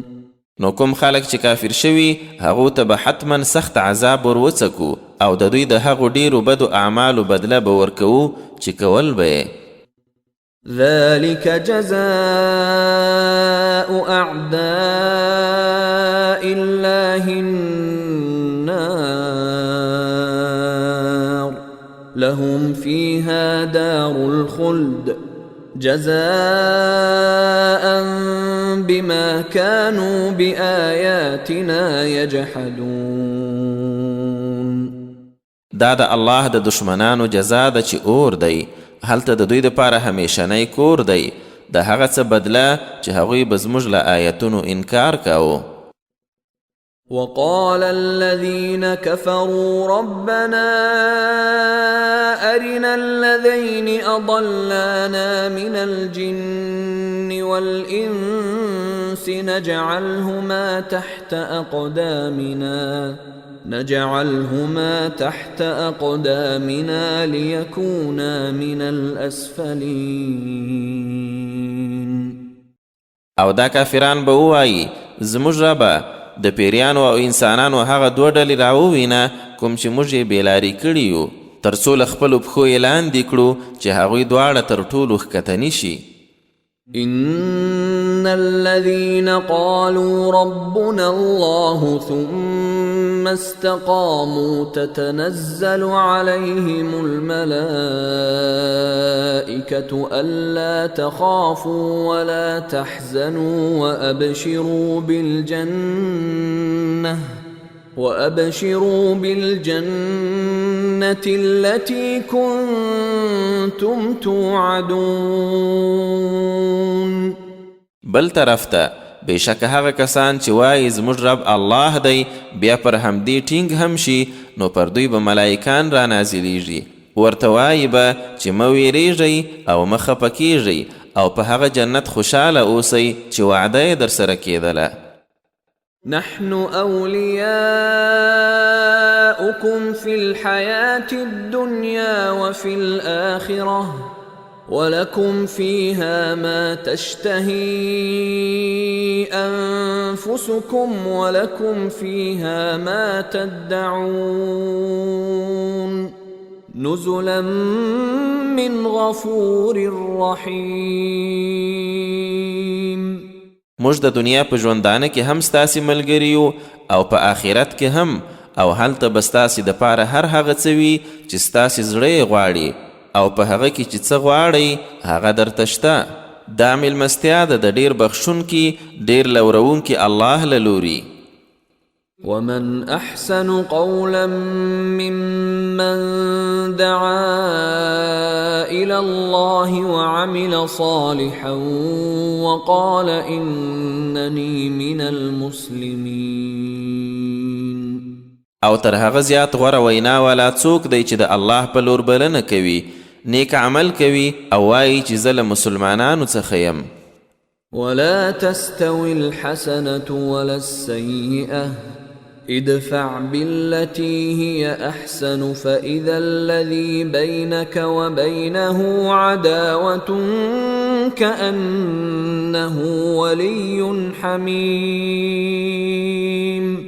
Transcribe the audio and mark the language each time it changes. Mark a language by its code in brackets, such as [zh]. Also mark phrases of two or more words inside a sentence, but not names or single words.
[ps] نو کوم خلک چې کافر شوي هغو ته به حتما سخت عذاب ورڅکو، او د دوی د هغو ډیرو بدو اعمالو بدله به ورکوو چې کول به. [ar] ذلك جزاء أعداء الله النار لهم فيها دار الخلد جزاء بما كانوا بآياتنا يجحدون. [ps] دا د الله د دشمنانو جزا ده چې اور دی، هلته د دوی دپاره همیشنی کور دی، د هغه څه بدله چې هغوی به زموږ له آیتونو انکار کاوه. [ar] وقال الذين كفروا ربنا أرنا الذين أضلانا من الجن والإنس نجعلهما تحت أقدامنا ليكونا من الأسفلين. [ps] او دا کافران به ووایي زموږ ربه د پیریانو او انسانانو هغه دوه ډلې راووینه کوم چې موږ یې بېلارې کړي یو، تر څو له خپلو پښو یې لاندې کړو چې هغوی دواړه تر ټولو ښکته نیشي. [ar] إن الذين قالوا ربنا الله ثم استقاموا تتنزل عليهم الملائكة ألا تخافوا ولا تحزنوا وأبشروا بالجنة التي كنتم توعدون. [ps] بل طرف ته بېشکه هغه کسان چې وایي زموږ رب الله دی بیا پر همدې ټینګ هم شي نو پر دوی به ملایکان را نازلیږي ورته وایي به چې مه ویریږئ او مه خفه کیږئ او په هغه جنت خوشحاله اوسئ چې وعده یې در سره کېدله. [ar] نحن أولياؤكم في الحياة الدنيا وفي الآخرة ولكم فيها ما تشتهي أنفسكم ولكم فيها ما تدعون نزلا من غفور رحيم. [ps] موږ د دنیا په ژوندانه کې هم ستاسې ملګري یو او په آخرت کې هم او هلته به ستاسې دپاره هر هغه څه وي چې ستاسې زړه یې غواړي او په هغه کې چې څه غواړئ هغه درته شته. دا مېلمستیا ده د ډېر بخښونکي ډېر لورونکي الله له لوري. [ar] ومن أحسن قولا ممن دعا إلى الله وعمل صالحا وقال إنني من المسلمين. [ps] او تر هغه زیات غوره وینا والا څوک دی چې د الله په لور بلنه کوي نیک عمل کوي او وایي چې زه له مسلمانانو څخه یم. [ar] ولا تستوي الحسنة ولا السيئة ادفع بالتي هي أحسن فإذا الذي بينك وبينه عداوة كأنه ولي حميم.